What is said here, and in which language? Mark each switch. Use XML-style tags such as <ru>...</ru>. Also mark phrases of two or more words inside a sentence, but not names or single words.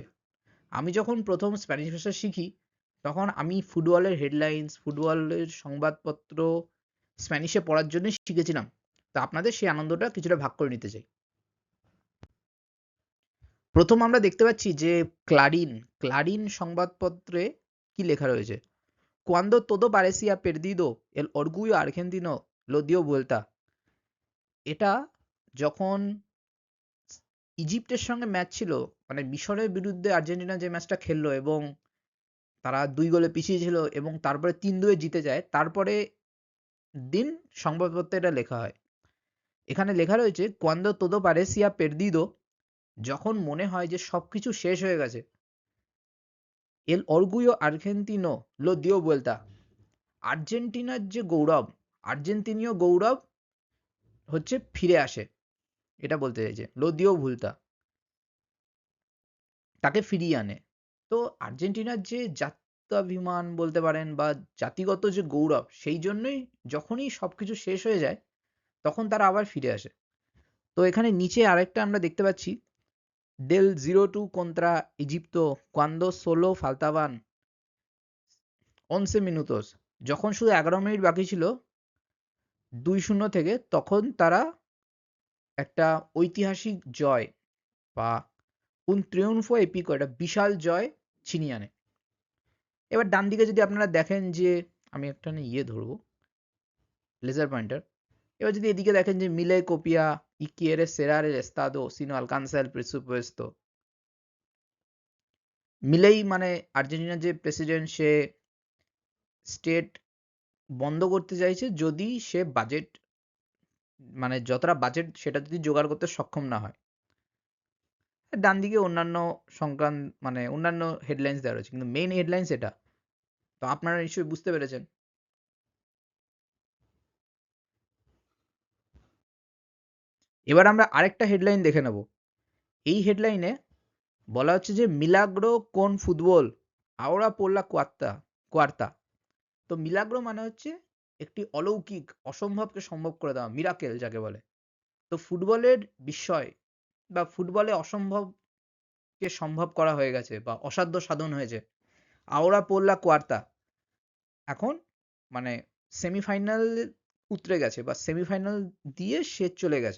<bn>আমি যখন ১ম স্প্যানিশ ভাষা শিখি, তখন আমি ফুটবলের হেডলাইনস, ফুটবলের সংবাদপত্র স্প্যানিশে পড়ার জন্যই শিখেছিলাম। তো আপনাদের সেই আনন্দটা কিছুটা ভাগ করে নিতে চাই। ১ম আমরা দেখতে পাচ্ছি যে ক্লারিন সংবাদপত্রে কি লেখা রয়েছে?</bn> <es>"Cuando todo parecía perdido, el orgullo argentino lo dio vuelta."</es> <bn>এটা যখন ইজিপ্টের সঙ্গে ম্যাচ ছিল, মানে মিশরের বিরুদ্ধে আর্জেন্টিনা যে ম্যাচটা খেললো এবং তারা ২ গোলে পিছিয়ে ছিল এবং তারপরে ৩-২ এ জিতে যায়। তারপরে দিন সংবাদপত্রে এটা লেখা হয়। এখানে লেখা রয়েছে</bn> <es>"Cuando todo parecía perdido",</es> <bn>যখন মনে হয় যে সবকিছু শেষ হয়ে গেছে,</bn> <es>"el orgullo argentino lo dio vuelta."</es> <bn>আর্জেন্টিনার যে গৌরব, আর্জেন্তিনীয় গৌরব হচ্ছে ফিরে আসে। এটা বলতে চাইছে।</bn> <es>"lo dio vuelta",</es> <bn>তাকে ফিরিয়ে আনে। তো আর্জেন্টিনার যে জাত্যাভিমান বলতে পারেন বা জাতিগত যে গৌরব, সেই জন্যই যখনই সবকিছু শেষ হয়ে যায়, তখন তারা আবার ফিরে আসে। তো এখানে নিচে আরেকটা আমরা দেখতে পাচ্ছি,</bn> <es>"del 0-2 contra Egipto cuando solo faltaban 11 minutos",</es> <bn>যখন শুধু ১১ মিনিট বাকি ছিল ২-০ থেকে, তখন তারা একটা ঐতিহাসিক জয় বা</bn> <es>un triunfo épico,</es> <bn>একটা বিশাল জয় ছিনিয়ে আনে। এবার ডান দিকে যদি আপনারা দেখেন যে আমি একটা ধরবো লেজার পয়েন্টার। এবার যদি এদিকে দেখেন যে</bn> <es>"মিলে copia y quiere cerrar el estado si no alcanza el presupuesto."</es> <bn>মিলেই মানে আর্জেন্টিনার যে প্রেসিডেন্ট, সে স্টেট বন্ধ করতে চাইছে যদি সে বাজেট, মানে যতটা বাজেট সেটা যদি জোগাড় করতে সক্ষম না হয়। ডান দিকে অন্যান্য মানে অন্যান্য হেডলাইনস দেওয়া রয়েছে। কিন্তু মেইন হেডলাইনস এটা। তো আপনারা নিশ্চয়ই বুঝতে পেরেছেন। এবার আমরা আরেকটা হেডলাইন দেখে নেব। এই হেডলাইনে বলা হচ্ছে যে</bn> <es>"মিলাগ্রো con fútbol ahora por la cuarta."</es> <bn>তো মিলাগ্রো মানে হচ্ছে একটি অলৌকিক, অসম্ভবকে সম্ভব করে দেওয়া, মিরাকেল যাকে বলে। তো ফুটবলের বিস্ময় বা ফুটবলে অসম্ভবকে সম্ভব করা হয়ে গেছে বা অসাধ্য সাধন হয়েছে।</bn> <es>ahora por la cuarta,</es> <bn>এখন মানে সেমিফাইনাল উতরে গেছে বা সেমিফাইনাল দিয়ে সে চলে গেছে।</bn>